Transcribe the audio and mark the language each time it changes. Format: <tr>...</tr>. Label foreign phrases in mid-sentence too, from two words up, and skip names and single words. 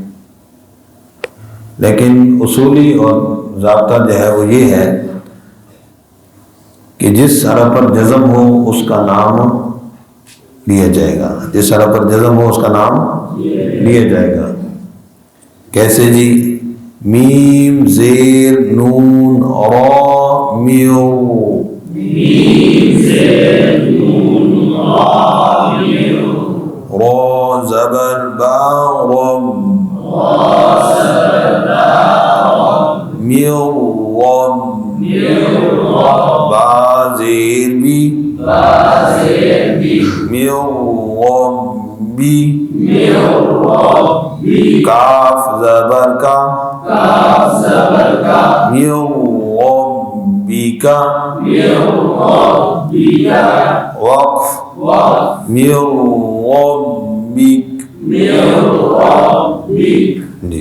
<ur>لیکن اصولی اور ضابطہ جو ہے وہ یہ ہے کہ جس حرف پر جزم ہو اس کا نام لیا جائے گا، جس حرف پر جزم ہو اس کا نام لیا جائے گا۔ کیسے جی؟ میم زیر نون را میو، میم زیر نون را میو، را زبر با رم، میو رم، با زیر بی، میو رم بی، کاف زبر کا، میو رم بی کا، وقف میو رم بیک جی۔</ur>